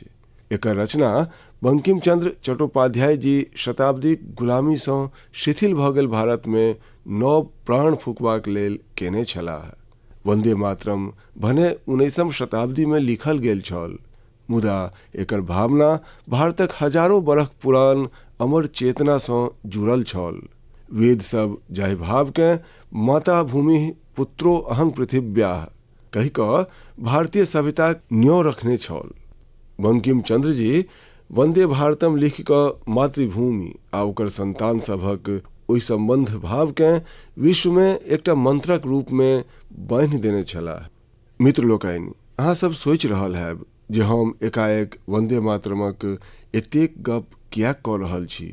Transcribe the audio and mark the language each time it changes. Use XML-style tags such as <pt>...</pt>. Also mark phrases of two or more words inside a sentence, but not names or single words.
<mai>एकर रचना बंकिम चंद्र चट्टोपाध्याय जी शताब्दीक गुलामी सँ शिथिल भऽ गेल भारत में नव प्राण फूकबाक लेल केने छलाह। वंदे मातरम भने 19वीं शताब्दी में लिखल गेल छल, मुदा एकर भावना भारतक हजारों बरख पुरान अमर चेतना सँ जुड़ल छल। वेद सब जाहि भाव के</mai> <sa>माता भूमि पुत्रो अहं पृथिव्याः</sa> <mai>कहि कऽ भारतीय सभ्यताक न्यों रखने छल। बंकिम चंद्र जी वंदे भारतम लिख कऽ मातृभूमि आ ओकर संतान सभक ओहि संबंध भाव के विश्व में एकटा मंत्रक रूप में बांधि देने छलाह। मित्र लोकनि, अहाँ सब सोचि रहल हैब जे हम एकाएक वंदे मातरमक एतेक गप कियाक कऽ रहल छी।</mai>